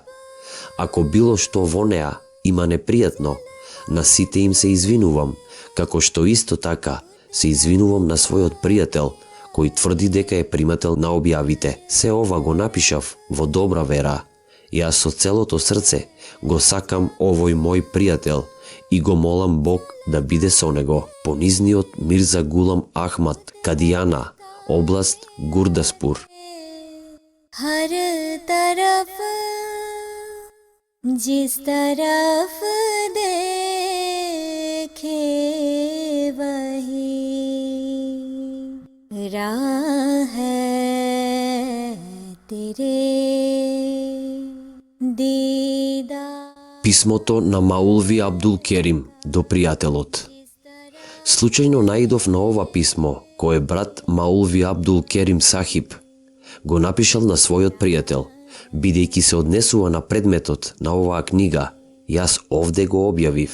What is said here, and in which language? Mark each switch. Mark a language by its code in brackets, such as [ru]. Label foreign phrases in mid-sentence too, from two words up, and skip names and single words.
[mk] Ако било што во неа има непријатно, на сите им се извинувам, како што исто така се извинувам на својот пријател, кој тврди дека е примател на објавите. Се ова го напишав во добра вера. Јас со целото срце го сакам овој мој пријател и го молам Бог да биде со него. Понизниот Мирза Гулам Ахмад, Кадијана, област Гурдаспур. [ur] ہر طرف جس طرف دیکھے وہی راہ ہے تیرے دیدار. [mk] Писмото на Маулви Абдул Керим до пријателот. Случајно наидов на ова писмо, кое брат Маулви Абдул Керим Сахиб го напишал на својот пријател. Бидејќи се однесува на предметот на оваа книга, јас овде го објавив.